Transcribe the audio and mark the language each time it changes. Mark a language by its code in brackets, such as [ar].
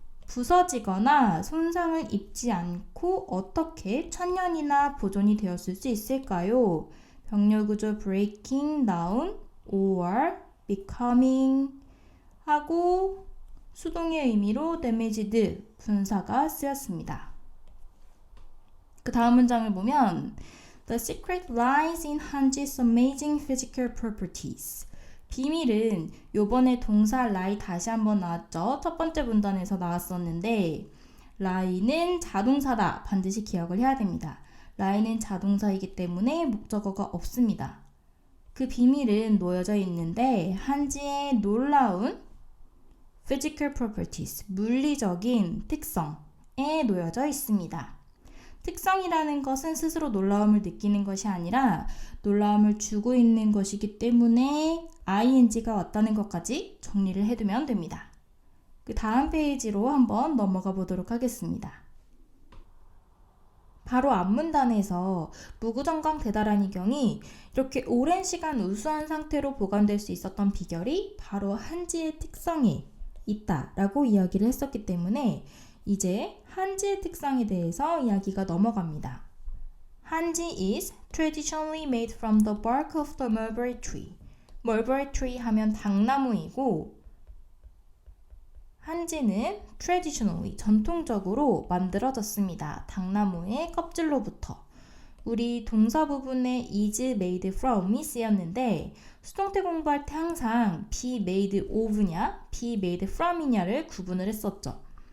[ko] 부서지거나 손상을 입지 않고 어떻게 1000년이나 보존이 되었을 수 있을까요? 병렬구조 [en] breaking down or becoming [ko] 하고 수동의 의미로 damaged 분사가 쓰였습니다. 그 다음 문장을 보면 [en] The secret lies in 한지's amazing physical properties. [ko] 비밀은 요번에 동사 lie 다시 한번 나왔죠. 첫 번째 문단에서 나왔었는데 lie는 자동사다. 반드시 기억을 해야 됩니다. lie는 자동사이기 때문에 목적어가 없습니다. 그 비밀은 놓여져 있는데 한지의 놀라운 physical properties, 물리적인 특성에 놓여져 있습니다. 특성이라는 것은 스스로 놀라움을 느끼는 것이 아니라 놀라움을 주고 있는 것이기 때문에 ing가 왔다는 것까지 정리를 해두면 됩니다. 그 다음 페이지로 한번 넘어가 보도록 하겠습니다. 바로 앞문단에서 무구정강 대다란이경이 이렇게 오랜 시간 우수한 상태로 보관될 수 있었던 비결이 바로 한지의 특성에 있다라고 이야기를 했었기 때문에 이제 한지의 특성에 대해서 이야기가 넘어갑니다. [en] 한지 is traditionally made from the bark of the mulberry tree. [ko] mulberry tree 하면 당나무이고 한지는 traditionally 전통적으로 만들어졌습니다. 당나무의 껍질로부터. 우리 동사 부분에 is made from이 쓰였는데 수동태 공부할 때 항상 be made of냐 be made from이냐를 구분을 했었죠.